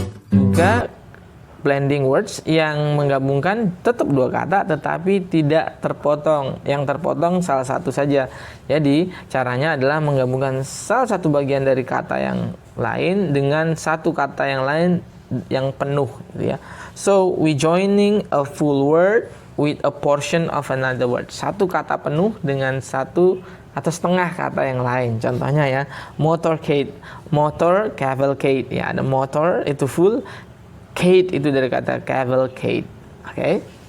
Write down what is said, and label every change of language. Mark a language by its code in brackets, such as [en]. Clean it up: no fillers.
[id] Juga blending words yang menggabungkan tetap dua kata tetapi tidak terpotong. Yang terpotong salah satu saja. Jadi caranya adalah menggabungkan salah satu bagian dari kata yang lain dengan satu kata yang lain yang penuh gitu ya. [en] So we joining a full word with a portion of another word. [id] Satu kata penuh dengan satu atau setengah kata yang lain. Contohnya ya, motorcade, motor, cavalcade ya. Ada motor itu full, Kate itu dari kata cavalcade. Oke.